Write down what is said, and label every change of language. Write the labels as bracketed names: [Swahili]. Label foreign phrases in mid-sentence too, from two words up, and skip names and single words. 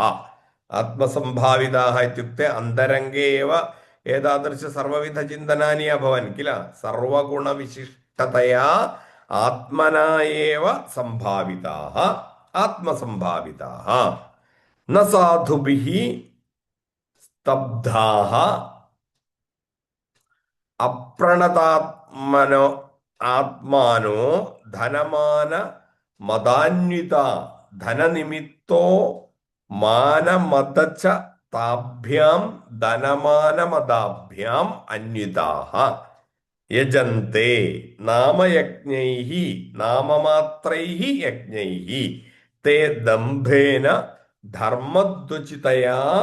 [Sanskrit] आत्मसम्भाविताः इत्युक्ते अन्तरङ्गे एव एतादृश सर्वविधचिन्तनानि अभवन् किल। सर्वगुणविशिष्टतया आत्मना एव सम्भाविताः, आत्मसम्भाविताः। न साधुभिः സ്തബ്ധാഹ അപ്രണതാത്മനോ ആത്മാനോ ധനമാന മതാന്വിത ധനനിമിത്തോ മാനമതച്ച താഭ്യാം ധനമാനമതാഭ്യാം അന്വിതാഹ യജന്തെ നാമയജ്ഞൈഃ നാമമാത്രൈഃ യജ്ഞൈഃ തേ ദംഭേന ധർമ്മദ്വചിതയാ